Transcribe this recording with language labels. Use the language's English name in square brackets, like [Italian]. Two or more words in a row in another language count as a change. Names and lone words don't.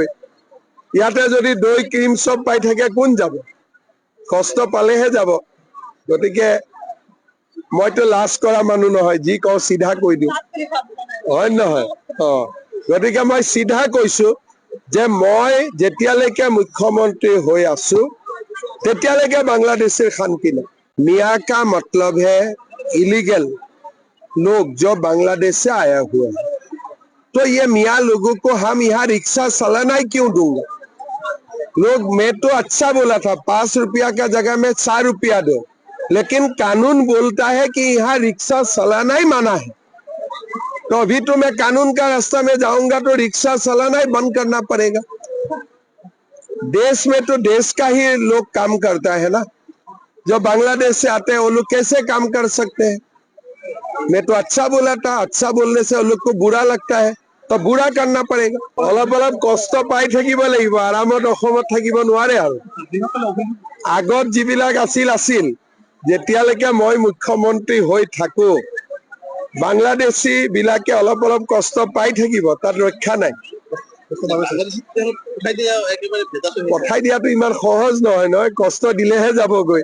[Assamese] ইয়াতে যদি দৈ ক্ৰীম চব পাই থাকে কোন যাব? কষ্ট পালেহে যাব। গতিকে মইতো লাজ কৰা মানুহ নহয়, যি কওঁ চিধা কৈ দিওঁ, হয় নহয়? গতিকে মই চিধা কৈছো যে মই যেতিয়ালৈকে মুখ্যমন্ত্ৰী হৈ আছো তেতিয়ালৈকে বাংলাদেশের [Hindi] शांति नहीं। मियाँ का मतलब है इलीगल लोग जो बांग्लादेश से आया हुआ है, तो ये मियाँ लोगों को हम यहाँ रिक्शा चलाना ही क्यों दूंगा? लोग, मैं तो अच्छा बोला था 5 रुपया का जगह में 4 रुपया दो, लेकिन कानून बोलता है कि यहाँ रिक्शा चलाना ही मना है। तो अभी तो मैं कानून का रास्ता में जाऊंगा तो रिक्शा चलाना ही बंद करना पड़ेगा। देश में तो देश का ही लोग काम करता है ना, जो बांग्लादेश से आते हैं वो लोग कैसे काम कर सकते हैं? मैं तो अच्छा बोला था, अच्छा बोलने से वो लोग को बुरा लगता है, तो बुरा करना पड़ेगा। [Assamese] অলপ অলপ কষ্ট পাই থাকিব লাগিব, আৰামত অসমত থাকিব নোৱাৰে আৰু। আগত যিবিলাক আছিল যেতিয়ালৈকে মই মুখ্যমন্ত্ৰী হৈ থাকো বাংলাদেশী বিলাকে অলপ অলপ কষ্ট পাই থাকিব, তাত ৰক্ষা নাই। পঠাই দিয়াটো ইমান সহজ নহয় নহয়, কষ্ট দিলেহে যাবগৈ।